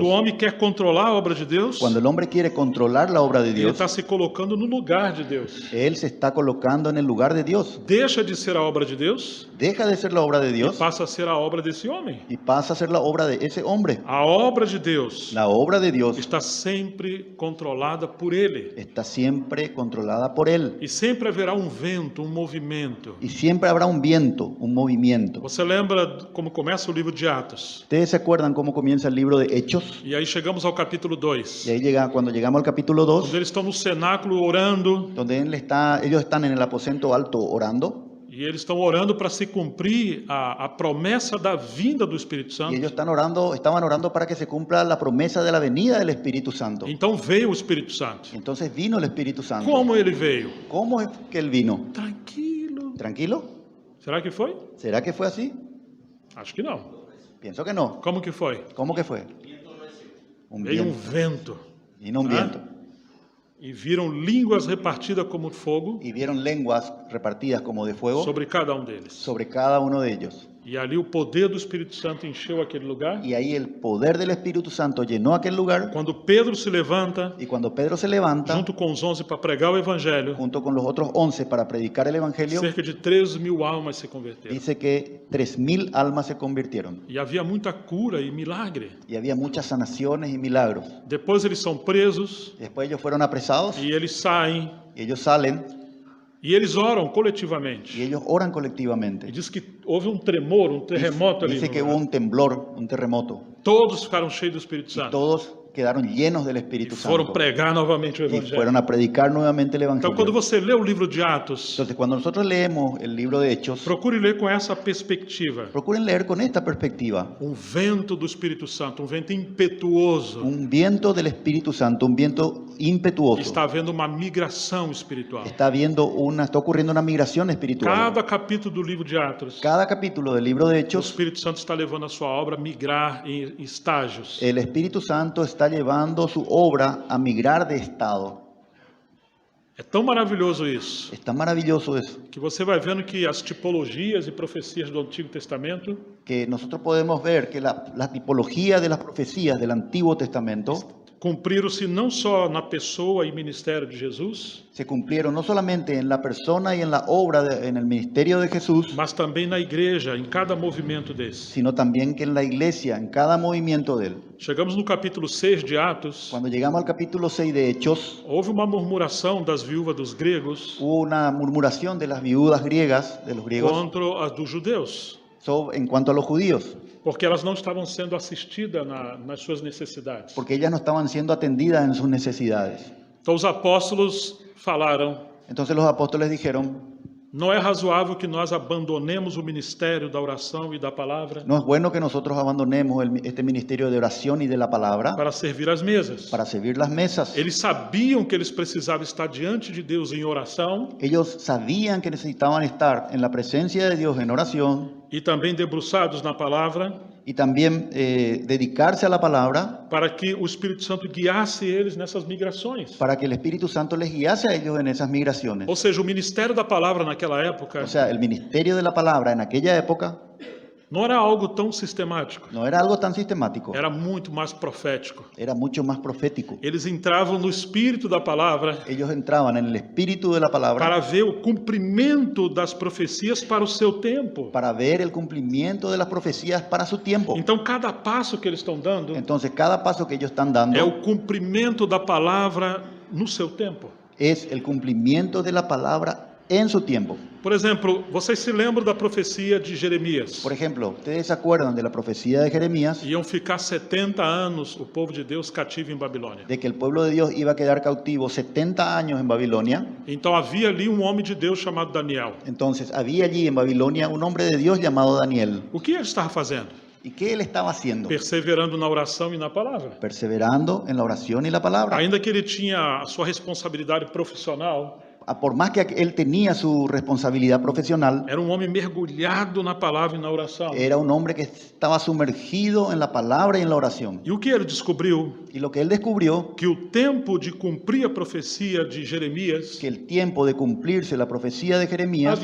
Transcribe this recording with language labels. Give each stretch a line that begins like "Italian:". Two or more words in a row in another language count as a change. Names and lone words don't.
Spanish: Dios.
Portuguese: homem quer controlar a obra de Deus,
Spanish: Cuando el hombre quiere controlar la obra de
Portuguese: ele
Spanish: Dios,
Portuguese: está se colocando no lugar de Deus.
Spanish: él se está colocando en el lugar de Dios.
Portuguese: Deixa de ser a obra de Deus
Spanish: Deja de ser la obra de
Portuguese: e
Spanish: Dios
Portuguese: passa a ser a obra desse homem.
Spanish: y pasa a ser la obra de ese hombre.
Portuguese: A obra de Deus
Spanish: La obra de Dios
Portuguese: está sempre controlada por ele.
Spanish: está siempre controlada por él.
Portuguese: E sempre haverá um vento, um movimento.
Spanish: Y siempre habrá un viento, un movimiento.
Portuguese: Você lembra como começa o livro de Atos?
Spanish: ¿Ustedes se acuerdan cómo comienza el libro de Hechos?
Portuguese: E aí chegamos ao capítulo 2,
Spanish: Y ahí cuando llegamos al capítulo 2,
Portuguese: onde eles estão no cenáculo orando,
Spanish: donde ellos están en el aposento alto orando,
Portuguese: e eles estão orando para se cumprir a promessa da vinda do Espírito
Spanish: y
Portuguese: Santo.
Spanish: ellos estaban orando para que se cumpla la promesa de la venida del Espíritu Santo.
Portuguese: Então veio o Espírito Santo.
Spanish: Entonces vino el Espíritu Santo.
Portuguese: Como ele veio?
Spanish: ¿Cómo es que él vino?
Portuguese: Tranquilo.
Spanish: ¿Tranquilo?
Portuguese: Será que foi?
Spanish: ¿Será que fue así?
Portuguese: Acho que não.
Spanish: Pienso que no.
Portuguese: Como que foi?
Spanish: ¿Cómo que fue? Un
Portuguese: Veio um
Spanish: viento.
Portuguese: vento.
Spanish: Vino un Ah. viento.
Portuguese: E viram línguas repartidas como fogo
Spanish: Y vieron lenguas repartidas como de fuego
Portuguese: sobre cada um deles.
Spanish: sobre cada uno de ellos.
Portuguese: E ali o poder do Espírito Santo encheu aquele lugar.
Spanish: y ahí el poder del Espíritu Santo llenó aquel lugar.
Portuguese: Quando Pedro se levanta,
Spanish: Y cuando Pedro se levanta,
Portuguese: junto com os 11 para pregar o evangelho,
Spanish: junto con los otros 11 para predicar el Evangelio,
Portuguese: cerca de 13.000 almas se converteram.
Spanish: dice que 3.000 almas se convirtieron.
Portuguese: E havia muita cura e milagre.
Spanish: Y había muchas sanaciones y milagros.
Portuguese: Depois eles são presos
Spanish: Después ellos fueron apresados
Portuguese: e eles saem
Spanish: y ellos salen
Portuguese: e eles oram
Spanish: y
Portuguese: coletivamente.
Spanish: ellos oran
Portuguese: E
Spanish: colectivamente.
Portuguese: diz que houve tremor, terremoto ali.
Spanish: Dice
Portuguese: no
Spanish: que hubo
Portuguese: lugar.
Spanish: un temblor, un terremoto.
Portuguese: Todos ficaram cheios do Espírito
Spanish: Y
Portuguese: Santo.
Spanish: todos quedaron llenos del
Portuguese: E
Spanish: Espíritu
Portuguese: foram
Spanish: Santo.
Portuguese: pregar novamente o
Spanish: Y
Portuguese: evangelho.
Spanish: fueron a predicar nuevamente el
Portuguese: Então, quando
Spanish: Evangelio.
Portuguese: você lê o livro de Atos,
Spanish: Entonces, cuando nosotros leemos el libro de Hechos,
Portuguese: procure ler com essa perspectiva.
Spanish: procuren leer con esta perspectiva.
Portuguese: Vento do Espírito Santo, vento impetuoso.
Spanish: Un viento del Espíritu Santo, un viento impetuoso.
Portuguese: Está havendo uma migração espiritual.
Spanish: Está ocurriendo una migración espiritual.
Portuguese: Cada capítulo do livro de Atos,
Spanish: Cada capítulo del libro de
Portuguese: o
Spanish: Hechos,
Portuguese: Espírito Santo está levando a sua obra a migrar em estágios.
Spanish: el Espíritu Santo está llevando su obra a migrar de estado.
Portuguese: É tão maravilhoso isso,
Spanish: Está maravilloso eso,
Portuguese: que você vai vendo que as tipologias e profecias do Antigo Testamento
Spanish: que nosotros podemos ver que la tipología de las profecías del Antiguo Testamento
Portuguese: cumpriram-se não só na pessoa e ministério de Jesus,
Spanish: se cumplieron no solamente en la persona y en la obra, en el ministerio de Jesús,
Portuguese: mas também na igreja, em cada movimento desse.
Spanish: sino también que en la iglesia, en cada movimiento de él.
Portuguese: Chegamos no capítulo 6 de Atos,
Spanish: Cuando llegamos al capítulo 6 de Hechos,
Portuguese: houve uma murmuração das viúvas dos gregos
Spanish: hubo una murmuración de las viudas griegas, de los griegos,
Portuguese: contra as dos judeus,
Spanish: en cuanto a los judíos,
Portuguese: porque elas não estavam sendo assistidas nas suas necessidades.
Spanish: porque ellas no estaban siendo atendidas en sus necesidades.
Portuguese: Então os apóstolos falaram:
Spanish: Entonces los apóstoles dijeron,
Portuguese: não é razoável que nós abandonemos o ministério da oração e da palavra
Spanish: no es bueno que nosotros abandonemos este ministerio de oración y de la palabra
Portuguese: para servir as mesas.
Spanish: para servir las mesas.
Portuguese: Eles sabiam que eles precisavam estar diante de Deus em oração
Spanish: Ellos sabían que necesitaban estar en la presencia de Dios en oración
Portuguese: e também debruçados na palavra,
Spanish: y también dedicarse a la palabra
Portuguese: para que o Espírito Santo guiasse eles nessas migrações.
Spanish: para que el Espíritu Santo les guiase a ellos en esas migraciones.
Portuguese: Ou seja, o ministério da palavra naquela época
Spanish: O sea, el ministerio de la palabra en aquella época
Portuguese: não era algo tão sistemático,
Spanish: no era algo tan sistemático,
Portuguese: era muito mais profético.
Spanish: era mucho más profético.
Portuguese: Eles entravam no espírito da palavra
Spanish: Ellos entraban en el espíritu de la palabra
Portuguese: para ver o cumprimento das profecias para o seu tempo.
Spanish: para ver el cumplimiento de las profecías para su tiempo.
Portuguese: Então, cada passo que eles estão dando
Spanish: Entonces, cada paso que ellos están
Portuguese: é
Spanish: dando
Portuguese: o cumprimento da palavra no seu tempo.
Spanish: es el cumplimiento de la palabra en su tiempo.
Portuguese: Por exemplo, vocês se lembram da profecia de Jeremias?
Spanish: Por ejemplo, ¿ustedes se acuerdan de la profecía de Jeremías
Portuguese: Iam ficar 70 anos o povo de Deus cativo em Babilônia.
Spanish: de que el pueblo de Dios iba a quedar cautivo 70 años en Babilonia?
Portuguese: Então havia ali homem de Deus chamado Daniel.
Spanish: Entonces, había allí en Babilonia un hombre de Dios llamado Daniel.
Portuguese: O que ele estava fazendo?
Spanish: ¿Y qué él estaba haciendo?
Portuguese: Perseverando na oração e na palavra.
Spanish: Perseverando en la oración y la palabra.
Portuguese: Ainda que ele tinha a sua responsabilidade profissional,
Spanish: Por más que él tenía su responsabilidad profesional,
Portuguese: era um homem mergulhado na palavra e na oração.
Spanish: era un hombre que estaba sumergido en la palabra y en la oración.
Portuguese: E o que ele descobriu?
Spanish: Y lo que él descubrió,
Portuguese: Que o tempo de cumprir a profecia de Jeremias
Spanish: que el tiempo de cumplirse la profecía de Jeremías